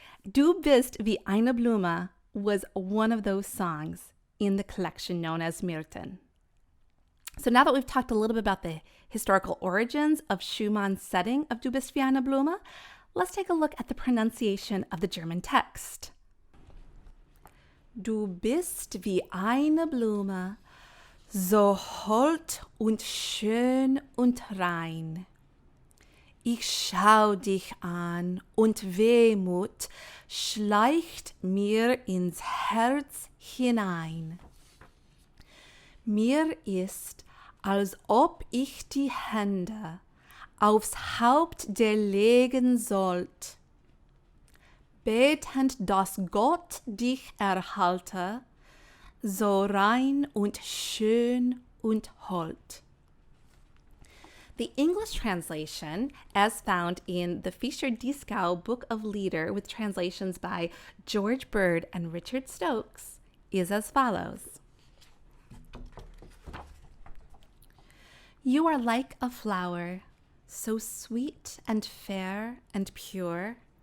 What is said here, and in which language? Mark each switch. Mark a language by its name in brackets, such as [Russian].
[English] Du bist wie eine Blume was one of those songs in the collection known as Myrten. So now that we've talked a little bit about the historical origins of Schumann's setting of Du bist wie eine Blume, let's take a look at the pronunciation of the German text. [German] Du bist wie eine Blume, so hold und schön und rein. Ich schau dich an und Wehmut schleicht mir ins Herz hinein. Mir ist, als ob ich die Hände aufs Haupt dir legen sollt, betend, dass Gott dich erhalte, so rein und schön und hold. [English] The English translation, as found in the Fischer-Dieskau Book of Lieder with translations by George Bird and Richard Stokes, is as follows. You are like a flower, so sweet and fair and pure.